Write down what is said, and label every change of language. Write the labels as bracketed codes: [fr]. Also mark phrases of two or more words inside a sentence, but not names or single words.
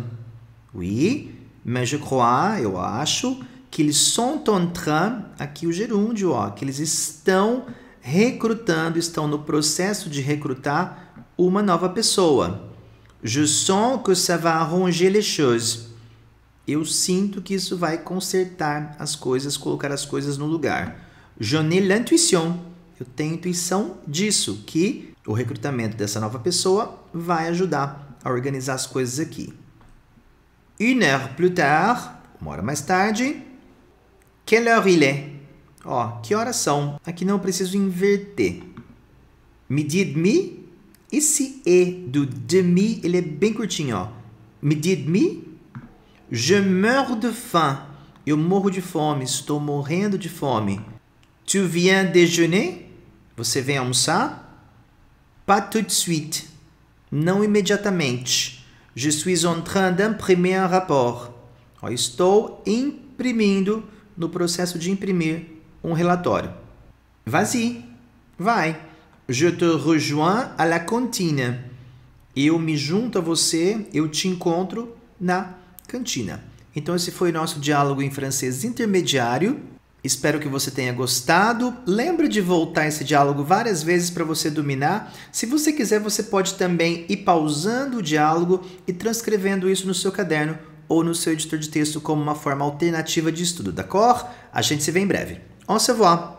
[fr] Oui, mais je crois, [pt] eu acho, [fr] qu'ils sont en train, [pt] aqui o gerúndio, ó, que eles estão recrutando, estão no processo de recrutar uma nova pessoa. [fr] Je sens que ça va arranger les choses. [pt] Eu sinto que isso vai consertar as coisas, colocar as coisas no lugar. [fr] J'en ai l'intuition. [pt] Eu tenho intuição disso, que o recrutamento dessa nova pessoa vai ajudar a organizar as coisas aqui. [fr] Une heure plus tard, [pt] uma hora mais tarde, [fr] quelle heure il est? [pt] Ó, que horas são? Aqui não preciso inverter. [fr] Midi et demi. [pt] Esse E do demi, ele é bem curtinho, ó. [fr] Midi et demi. Je meurs de faim. [pt] Eu morro de fome, estou morrendo de fome. [fr] Tu viens déjeuner? [pt] Você vem almoçar? [fr] Pas tout de suite. [pt] Não imediatamente. [fr] Je suis en train d'imprimer un rapport. [pt] Ó, estou imprimindo, no processo de imprimir, um relatório. [fr] Vas-y. Vai. Je te rejoins à la cantine. [pt] Eu me junto a você, eu te encontro na cantina. Então esse foi o nosso diálogo em francês intermediário. Espero que você tenha gostado. Lembre de voltar esse diálogo várias vezes para você dominar. Se você quiser, você pode também ir pausando o diálogo e transcrevendo isso no seu caderno ou no seu editor de texto como uma forma alternativa de estudo, d'accord? A gente se vê em breve. [fr] Au revoir!